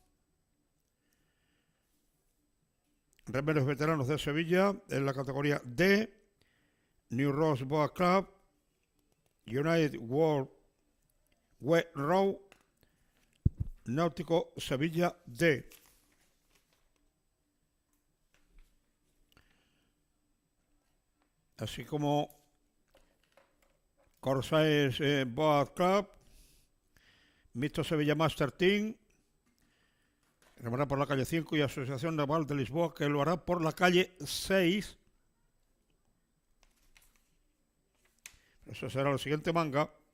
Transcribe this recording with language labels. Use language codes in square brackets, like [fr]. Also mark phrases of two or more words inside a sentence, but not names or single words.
[es] remeros veteranos de Sevilla, en la categoría D New Ross Boat Club, United World Wet Row, Náutico Sevilla D. Así como Corsairs Boat Club, Mito Sevilla Master Team, que lo hará por la calle 5, y Asociación Naval de Lisboa, que lo hará por la calle 6. Eso será el siguiente manga.